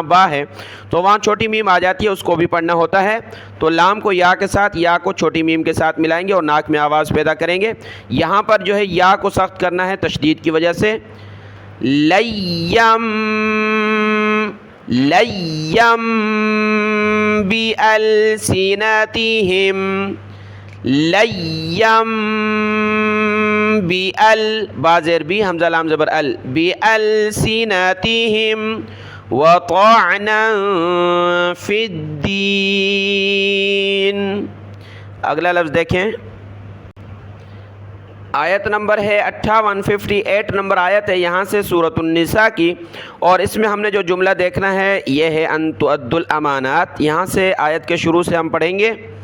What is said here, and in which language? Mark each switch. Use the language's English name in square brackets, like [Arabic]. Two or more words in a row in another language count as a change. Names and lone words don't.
[Urdu] با ہے تو وہاں چھوٹی میم آ جاتی ہے، اس کو بھی پڑھنا ہوتا ہے، تو لام کو یا کے ساتھ، یا کو چھوٹی میم کے ساتھ ملائیں گے اور ناک میں آواز پیدا کریں گے، یہاں پر جو ہے یا کو سخت کرنا ہے تشدید کی وجہ سے، لیم، لیم بِأَلْسِنَتِهِمْ، لیم بِأَل، با زیر بی، حمزہ لام زبر ال، [Arabic] بِأَلْسِنَتِهِمْ وَطَعْنًا فِي الدِّينِ۔ [Urdu] اگلا لفظ دیکھیں، آیت نمبر ہے 58، 58 نمبر آیت ہے یہاں سے سورۃ النساء کی، اور اس میں ہم نے جو جملہ دیکھنا ہے یہ ہے [Arabic] ان تؤدوا الامانات، [Urdu] یہاں سے آیت کے شروع سے ہم پڑھیں گے،